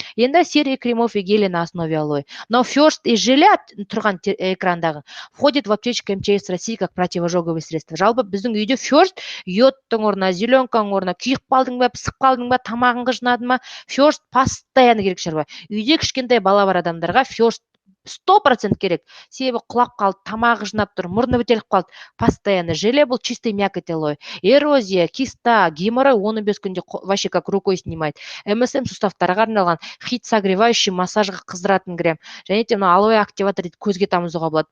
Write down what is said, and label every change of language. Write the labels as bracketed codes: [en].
[ru] Енді серия кремов и гели на основе алоэ. Но First и желе [kk] тұрған экрандағы [ru] входит в аптечку МЧС России как противожоговое средство. [kk] Жалпы біздің үйде First йодтың орнына, зеленканың орнына күйіп қалдың ба, пісіп қалдың ба, тамағың қыжынады ма, First [ru] постоянно [kk] керек шаруа. Үйде кішкентай бала бар адамдарға First 100% керек. Себебі құлап қалды, тамағы жинап тұр, мұрны бітеліп қалды. [ru] Постоянно. Желе [kk] бұл [ru] чистый мякоть алоэ. Эрозия, киста, геморрой 15 [kk] күнде [ru] вообще как рукой снимает. [kk] МСМ суставтарға арналған, [ru] хит согревающий, [kk] массажға қыздыратын крем. Және де алоэ активатор дейді, көзге тамызуға болады.